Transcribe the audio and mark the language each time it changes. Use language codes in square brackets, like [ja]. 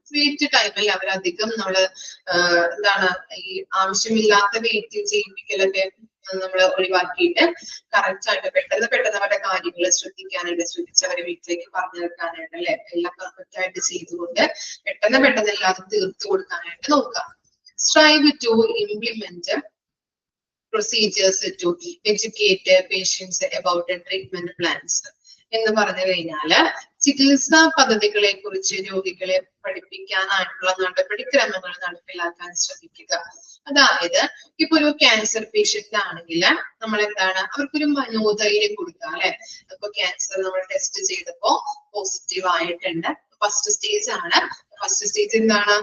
[ml] Wait ടൈമിൽ അവരധികം നമ്മള് എന്താണ് ഈ ആവശ്യമില്ലാത്ത വെയിറ്റ് ചെയ്യിപ്പിക്കലൊക്കെ നമ്മൾ ഒഴിവാക്കിയിട്ട് കറക്റ്റ് ആയിട്ട് പെട്ടെന്ന് അവരുടെ കാര്യങ്ങൾ ശ്രദ്ധിച്ചവരെ വീട്ടിലേക്ക് പറഞ്ഞു വെക്കാനായിട്ട് അല്ലെ, എല്ലാം പെർഫെക്റ്റ് ആയിട്ട് ചെയ്തുകൊണ്ട് പെട്ടെന്ന് എല്ലാതും തീർത്തു കൊടുക്കാനായിട്ട് നോക്കാം. [en] Strive to implement procedures to educate patients about treatment plans. [ml] എന്ന് പറഞ്ഞു കഴിഞ്ഞാല് ചികിത്സാ പദ്ധതികളെ കുറിച്ച് രോഗികളെ പഠിപ്പിക്കാനായിട്ടുള്ള നടപടിക്രമങ്ങൾ നടപ്പിലാക്കാൻ ശ്രമിക്കുക. അതായത് ഇപ്പൊ ഒരു ക്യാൻസർ പേഷ്യന്റ് ആണെങ്കിൽ നമ്മൾ എന്താണ് അവർക്കൊരു മനോധൈര്യം കൊടുക്കുക അല്ലെ. അപ്പൊ ക്യാൻസർ നമ്മൾ ടെസ്റ്റ് ചെയ്തപ്പോ പോസിറ്റീവ് ആയിട്ടുണ്ട്, ഫസ്റ്റ് സ്റ്റേജ് ആണ്. ഫസ്റ്റ് സ്റ്റേജ് എന്താണ്?